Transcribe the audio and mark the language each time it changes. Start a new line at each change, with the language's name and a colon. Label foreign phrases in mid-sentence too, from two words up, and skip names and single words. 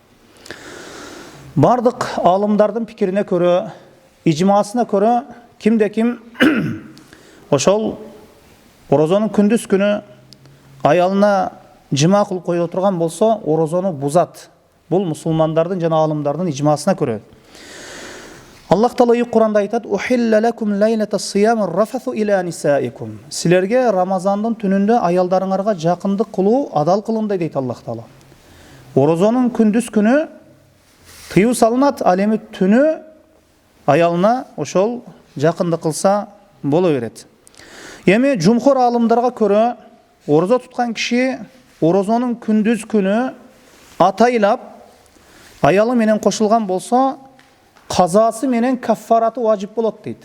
Kyrgyz: Бардык алымдардын пикирине көрө, ижмасына көрө кимде ким ошол орозонун күндүз күнү аялына жыма кылып кое турган болсо орозону бузат. Бул мусулмандардын жана алымдардын ижмасына көрө. Аллах Таала Кур'анда айтат:
Arabic: "أحل لكم ليلة الصيام الرفث إلى نسائكم."
Kyrgyz: Силерге Рамазандын түнүндө аялдарыңарга жакындык кылуу адал кылынды дейт Аллах Таала. Орозонун күндүз күнү тыюу салынат, ал эми түнү аялына ошол жакындык кылса боло берет. Эми жумхур алымдарга көрө орозо туткан киши орозонун күндүз күнү атайлап аялы менен кошулган болсо казасы менен каффараты важип болот дейт.